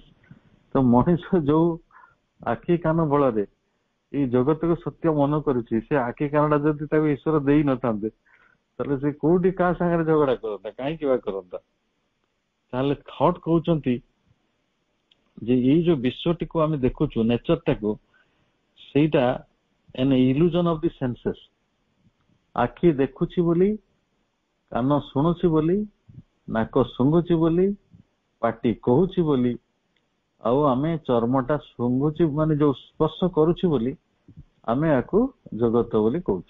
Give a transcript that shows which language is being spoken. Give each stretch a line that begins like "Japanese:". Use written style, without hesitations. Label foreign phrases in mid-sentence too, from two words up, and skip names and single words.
Odia: ତ ମଣିଷ ଯୋଉ ଆଖି କାନ ବଳରେ ଏଇ ଜଗତକୁ ସତ୍ୟ ମନେ କରୁଛି, ସେ ଆଖି କାନଟା ଯଦି ତାକୁ ଈଶ୍ୱର ଦେଇ ନଥାନ୍ତେ, ତାହେଲେ ସେ କୋଉଠି କାହା ସାଙ୍ଗରେ ଝଗଡା କରନ୍ତା, କାହିଁକି ବା କରନ୍ତା? ତାହେଲେ ଥଟ୍ କହୁଛନ୍ତି ଯେ ଏଇ ଯୋଉ ବିଶ୍ଵଟିକୁ ଆମେ ଦେଖୁଛୁ, ନେଚରଟାକୁ, ସେଇଟା
English: an illusion of the senses।
Odia: ଆଖି ଦେଖୁଛି ବୋଲି, କାନ ଶୁଣୁଛି ବୋଲି, ନାକ ଶୁଙ୍ଘୁଛି ବୋଲି, ପାଟି କହୁଛି ବୋଲି, ଆଉ ଆମେ ଚର୍ମଟା ଶୁଙ୍ଘୁଛି ମାନେ ଯୋଉ ସ୍ପର୍ଶ କରୁଛି ବୋଲି ଆମେ ୟାକୁ ଜଗତ ବୋଲି କହୁଛୁ।